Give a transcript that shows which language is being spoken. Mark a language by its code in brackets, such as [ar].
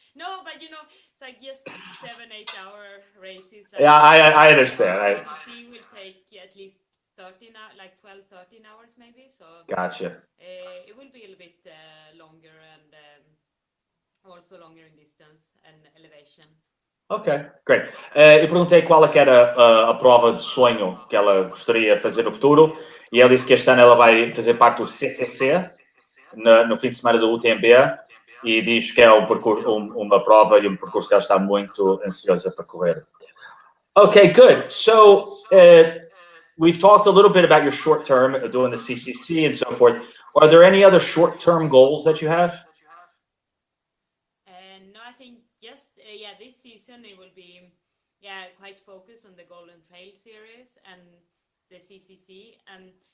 [en] No, but it's like just 7-8 hour races. Like, yeah, I understand. CCC will take at least 12-13 hours maybe. So gotcha. It will be a little bit longer and also longer in distance and elevation. Ok, great. [pt] Eu perguntei qual é que era a prova de sonho que ela gostaria de fazer no futuro e ela disse que este ano ela vai fazer parte do CCC no fim de semana do UTMB e diz que é uma prova e um percurso que ela está muito ansiosa para correr. [en] Okay, good. So we've talked a little bit about your short term doing the CCC and so forth. Are there any other short term goals that you have? No, I think just this season it will be quite focused on the Golden Trail Series and the CCC, and